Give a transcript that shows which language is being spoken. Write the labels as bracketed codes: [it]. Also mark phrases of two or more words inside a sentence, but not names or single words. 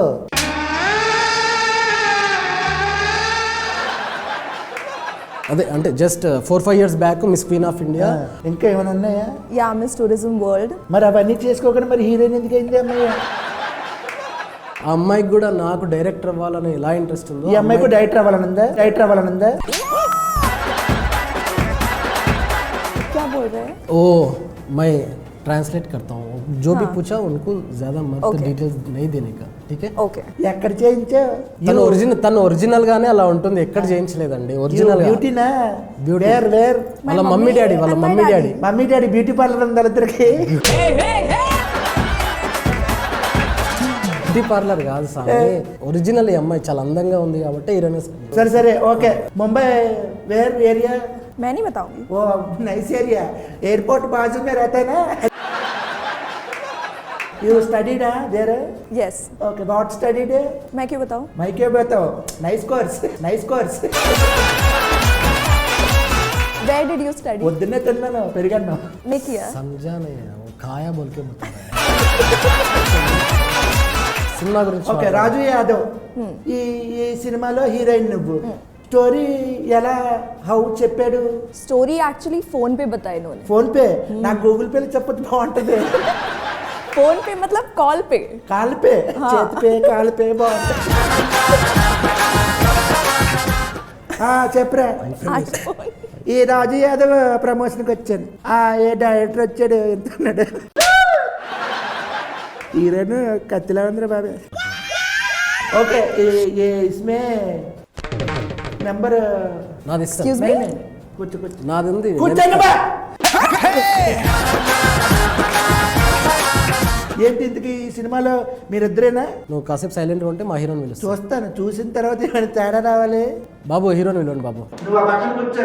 [te] అదే అంటే [en] just 4-5 years back [te] మిస్ క్వీన్ ఆఫ్ ఇండియా. ఇంకా ఏమైనా ఉన్నాయా? యా, మిస్ టూరిజం వరల్డ్. మరి అవన్నీ చేసుకోకుండా మరి హీరోయిన్ ఎందుకు అయింది అమ్మాయి? ఆ అమ్మాయికి కూడా నాకు డైరెక్టర్ అవ్వాలని ఎలా ఇంట్రెస్ట్ ఉందో ఈ అమ్మాయికి డైరెక్టర్ అవ్వాలనుందా? [hi] क्या बोल रहे हैं? ओ मैं ट्रांसलेट करता हूँ. जो भी पूछा उनको ज्यादा मत डिटेल्स नहीं देने का. ठीक है? [te] ఓకే. ఎక్కడ చేయించావు? తను ఒరిజినల్ గానే అలా ఉంటుంది. ఎక్కడ చేయించలేదండి. ఒరిజినల్ బ్యూటీనా? బ్యూటీ. [en] వేర్ [te] వాళ్ళ [en] mummy daddy mummy daddy beauty parlour [te] ఉంది వాళ్ళిద్దరికి. [en] beauty parlour [te] కాదు సార్, ఒరిజినల్. ఈ అమ్మాయి చాలా అందంగా ఉంది కాబట్టి హీరోయిన్. సరే ఓకే. ముంబై [en] where area? [hi] मैं नहीं बताऊंगी. वो [en] nice area, [hi] एयरपोर्ट बाजू में रहता है ना. [en] You studied there? Yes. Okay, what studied? [hi] मैं क्यों बताऊं? मैं क्यों बताऊं? [en] Nice course. Where did you study? [te] పొద్దున్నే తిన్నాను, పెరిగాను. [hi] मैं किया. समझा नहीं है वो, खाया बोल के बता रहा है. [te] సినిమా గురించి. ఓకే, రాజు యాదవ్ ఈ సినిమాలో హీరోయిన్ నువ్వు. స్టోరీ ఎలా చెప్పాడు? [en] story actually [hi] फोन पे बताया इन्होंने. [te] ఫోన్ పే? నాకు గూగుల్ పేలో చెప్పొచ్చు, బాగుంటది. [hi] फोन पे मतलब कॉल पे. [te] కాల్ పే, చేతి పే, కాల్ పే బాగుంటది. చెప్పరా. ఈ రాజు యాదవ్ ప్రమోషన్కి వచ్చాను. ఏ డైరెక్టర్ వచ్చాడు, ఎంతున్నాడు? హీరోయిన్ కత్తిలా ఉందిరా బాబే. [hi] ओके, इसमें नंबर [te] నాది. [en] Excuse me? [te] కూర్చో నాది ఉంది. కూర్చోండి బా. ఏంటి ఇంతకీ ఈ సినిమాలో మీరిద్దరేనా? నువ్వు కాసేపు సైలెంట్ ఉంటే మా హీరోని పిలుస్తా. చూస్తాను, చూసిన తర్వాత ఏమైనా తేడా రావాలి. బాబు హీరోని పిలవండి బాబు. నువ్వు ఆ పక్కన కూర్చో.